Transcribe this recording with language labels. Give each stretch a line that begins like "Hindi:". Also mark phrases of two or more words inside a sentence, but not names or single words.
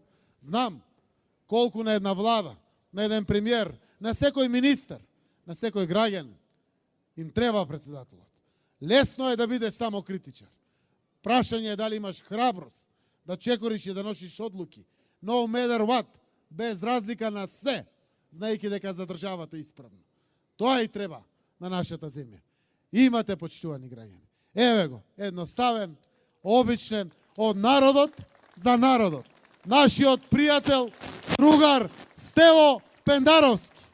Macedonian: Знам колку на една влада, на еден премиер, на секој министер, на секој граѓанин им треба председателот. Лесно е да бидеш само критичар. Прашање е дали имаш храброст да чекориш и да носиш одлуки
English: no matter what,
Macedonian: без разлика на се, знаејќи дека за државата е исправно. Тоа и треба на нашата земја. Имате, почитувани граѓани. Еве го, едноставен, обичен, од народот за народот. Нашиот пријател, другар Стево Пендаровски.